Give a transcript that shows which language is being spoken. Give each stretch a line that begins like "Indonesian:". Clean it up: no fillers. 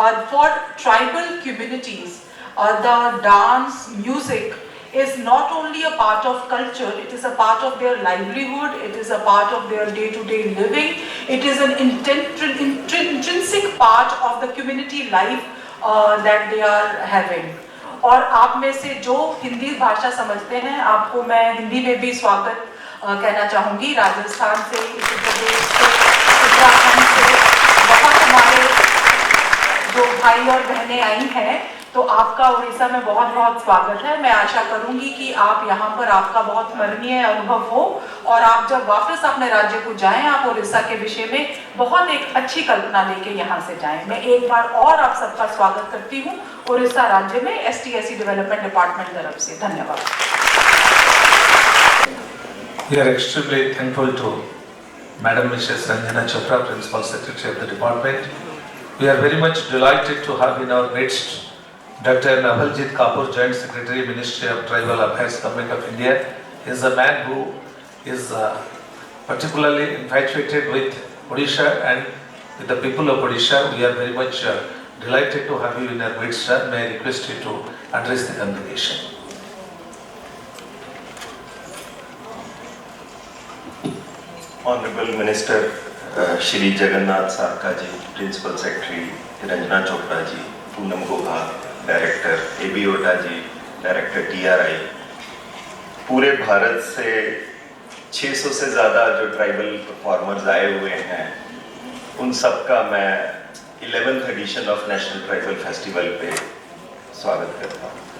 English: For tribal communities, the dance, music is not only a part of culture, it is a part of their livelihood, it is a part of their day-to-day living, it is an intrinsic part of the community life that they are having.
Hindi: और आप में से जो हिंदी भाषा समझते हैं, आपको मैं हिंदी में भी स्वागत कहना चाहूँगी। राजस्थान से, उत्तर प्रदेश से, उत्तराखंड से बहुत हमारे जो भाई और बहनें आई हैं, तो आपका उड़ीसा में बहुत बहुत स्वागत है। मैं आशा करूंगी कि आप यहाँ पर आपका बहुत स्मरणीय अनुभव हो और आप जब वापस अपने राज्य को जाएं, आप उड़ीसा के विषय में बहुत एक अच्छी कल्पना लेके यहाँ से जाएं। मैं एक बार और आप सबका स्वागत करती हूँ उड़ीसा राज्य में ST/SC डेवलपमेंट डिपार्टमेंट तरफ से। धन्यवाद।
English: We are extremely thankful to Madam Mrs. Ranjana Chopra, Principal Secretary of the Department. We are very much delighted to have in our midst Dr. Navaljeet Kapoor, Joint Secretary, Ministry of Tribal Affairs, Government of India. He is a man who is particularly infatuated with Odisha and with the people of Odisha. We are very much delighted to have you in our midst, sir. May I request you to address the congregation. Honorable Minister
Hindi: Shri Jagannath Sarka ji, Principal Secretary, Ranjana Chopra ji, Poonam Gogha, director AB ओटा जी, director TRI, पूरे भारत से 600 से ज़्यादा जो tribal performers आए हुए हैं, उन सब का मैं 11th addition of national tribal festival पे स्वागत करता हूँ।